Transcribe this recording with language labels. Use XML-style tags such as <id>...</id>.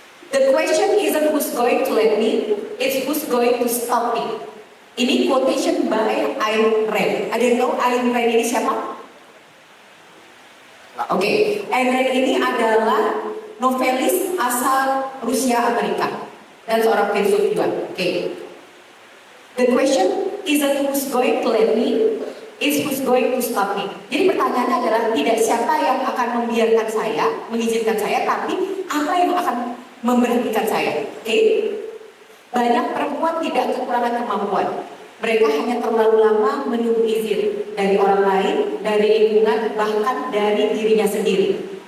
<en>The question isn't who's going to let me, it's who's going to stop me.</en> <id>Ini</id> <en>quotation by</en> <id>Ayn Rand. Ada yang tahu Ayn Rand ini siapa? Oke, Ayn Rand ini adalah novelis asal Rusia Amerika dan seorang filsuf juga. Oke.</id> <en>The question isn't who's going to let me, it's who's going to stop me.</en> <id>Jadi pertanyaannya adalah tidak siapa yang akan membiarkan saya, mengizinkan saya, tapi apa yang akan memberhentikan saya. Oke? Banyak perempuan tidak kekurangan kemampuan. Mereka hanya terlalu lama menunggu izin dari orang lain, dari lingkungan, bahkan dari dirinya sendiri.</id>